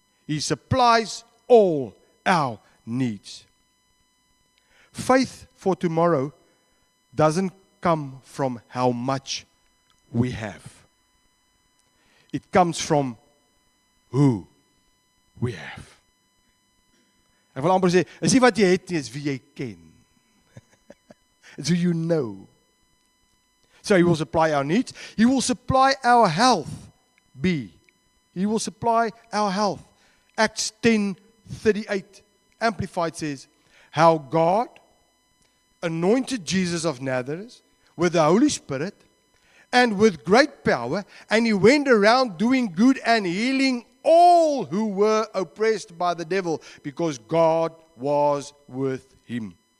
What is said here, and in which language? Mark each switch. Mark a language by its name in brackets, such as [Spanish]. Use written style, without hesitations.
[English] He supplies all our needs. Faith for tomorrow doesn't come from how much we have. It comes from who we have. [Afrikaans] Ek wil amper sê, is nie wat jy het nie, is wie jy ken. [English] It's who you know. So He will supply our needs. He will supply our health. B. He will supply our health. Acts 10:38. Amplified says, how God anointed Jesus of Nazareth with the Holy Spirit and with great power, and He went around doing good and healing all who were oppressed by the devil, because God was with Him.